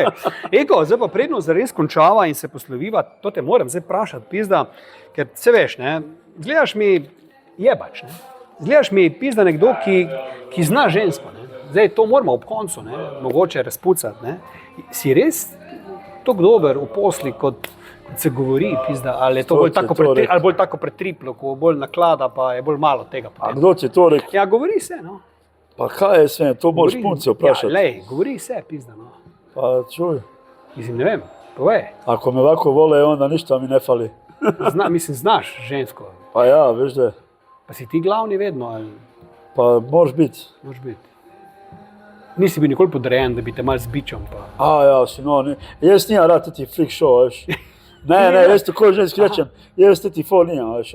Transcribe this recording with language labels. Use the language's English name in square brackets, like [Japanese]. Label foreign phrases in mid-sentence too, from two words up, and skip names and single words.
[Slovenian] Ego, zdaj pa predno zares končava in se posloviva, to te moram zdaj vprašati, pizda, ker se veš, ne, zgledaš mi jebač, ne, zgledaš mi pizda nekdo, ki zna žensko, ne, zdaj to moramo ob koncu, ne, mogoče razpucati, ne, si res tako dober v posli, kot se govori, pizda, ali je to To bolj ti tako, je to rekel. ali bolj tako pretriplo, ko bolj naklada, pa je bolj malo tega A potem. kdo ti je to rekel? Ja, govori se, no. Pa kaj je sve, to moraš punce vprašati. Ja, lej, govori se, pizda, no. Pa čuj, Mislim, ne vem, povej. [Croatian] ako me ovako vole, onda ništa mi ne fali. [Slovenian] Mislim, znaš žensko. Pa ja, veš da je. Pa si ti glavni vedno, ali Pa moraš biti. moraš biti? Nisi bil nikoli podrejen, da bi te mal z bičom pa... A ja, sino, jaz nija rad ti [English] freak show, [Slovenian] veš. Ne, jaz tako ženski rečem, jaz ti fol nija, veš.